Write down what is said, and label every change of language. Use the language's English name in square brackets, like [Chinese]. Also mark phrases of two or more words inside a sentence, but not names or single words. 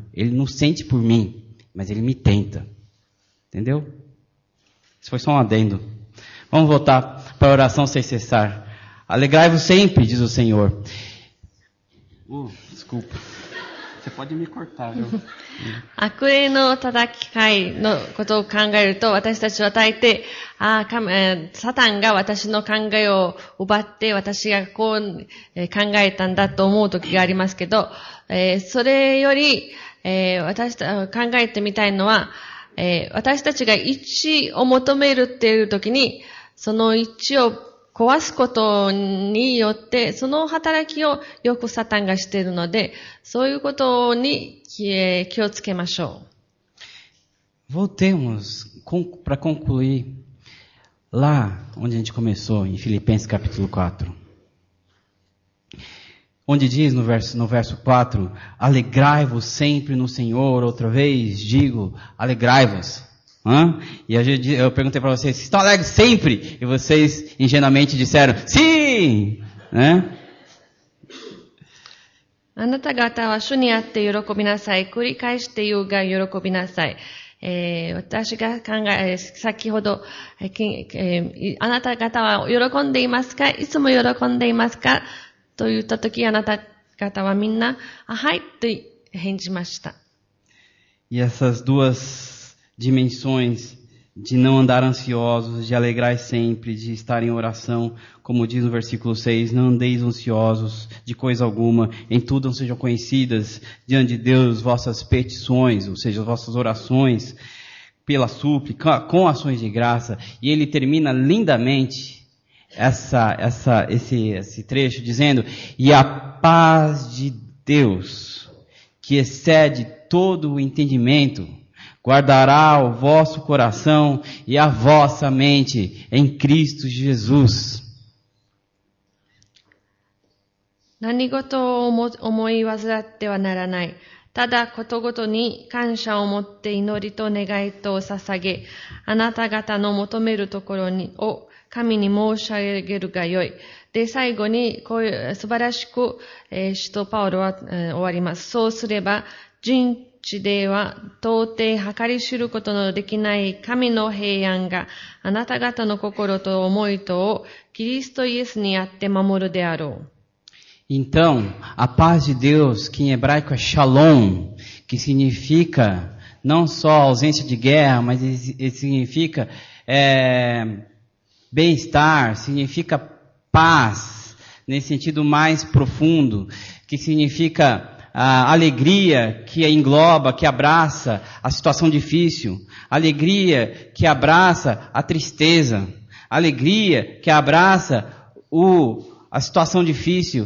[Portuguese] Ele não sente por mim, mas ele me tenta. Entendeu? Isso foi só um adendo. Vamos voltar para a oração sem cessar. Alegrai-vos sempre, diz o Senhor. Desculpa. Você pode me cortar, viu? [Japanese] 悪霊の叩き会のことを考えると、私たちは大抵、サタンが私の考えを奪って、私がこう、考えたんだと思う時がありますけど、それより、考えてみたいのは、私たちが一致を求めるっていう時に、その一致を壊すことによって、その働きをよくサタンがしているので、そういうことに気をつけましょ [Portuguese] う。Voltemos para concluir lá onde a gente começou, em Filipenses capítulo 4. Onde diz no verso 4, alegrai-vos sempre no Senhor, outra vez digo, alegrai-vos. E eu perguntei para vocês, estão alegres sempre? E vocês ingenuamente disseram, sim! [Japanese] あなた方は主にあって喜びなさい。繰り返して言うが喜びなさい。私が先ほど、あなた方は喜んでいますか？いつも喜んでいますか？と言ったとき、あなた方はみんな、はいと返事ました。 [Portuguese] E essas duas dimensões de não andar ansiosos, de alegrar sempre, de estar em oração, como diz no versículo 6, não andeis ansiosos de coisa alguma, em tudo não sejam conhecidas diante de Deus vossas petições, ou seja, vossas orações, pela súplica, com ações de graça. E ele termina lindamente esse trecho dizendo, e a paz de Deus, que excede todo o entendimento, guardará o vosso coração e a vossa mente em Cristo Jesus. [Japanese] 何事を思い煩ってはならない。ただことごとに感謝を持って祈りと願いとを捧げ、あなた方の求めるところを神に申し上げるがよい。で、最後にこういう素晴らしく、使徒パウロは、終わります。そうすれば、人地では到底計り知ることのできない神の平安があなた方の心と思いとをキリストイエスにあって守るであろう。 [Portuguese] Então, a paz de Deus, que em hebraico é shalom, que significa não só ausência de guerra, mas significa bem-estar, significa paz, nesse sentido mais profundo, que significa a alegria que engloba, que abraça a situação difícil, alegria que abraça a tristeza, alegria que abraça a situação difícil.